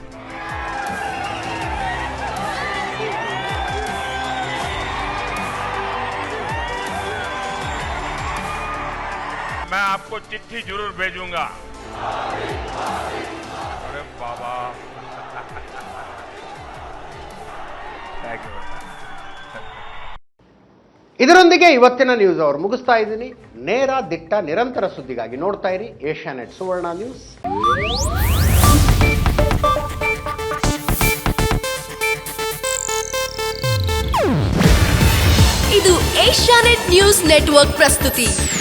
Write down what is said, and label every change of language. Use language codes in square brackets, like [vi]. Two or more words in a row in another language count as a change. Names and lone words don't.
[hi] मैं आपको चिट्ठी जरूर भेजूंगा। अरे बाबा [en] thank you. [kn] ಇದರೊಂದಿಗೆ ಇವತ್ತಿನ ನ್ಯೂಸ್ ಅವರು ಮುಗಿಸ್ತಾ ಇದ್ದೀನಿ. ನೇರ ದಿಟ್ಟ ನಿರಂತರ ಸುದ್ದಿಗಾಗಿ ನೋಡ್ತಾ ಇರಿ ಏಷ್ಯಾನೆಟ್ ಸುವರ್ಣ ನ್ಯೂಸ್. ಇದು ಏಷ್ಯಾನೆಟ್ ನ್ಯೂಸ್ ನೆಟ್ವರ್ಕ್ ಪ್ರಸ್ತುತಿ.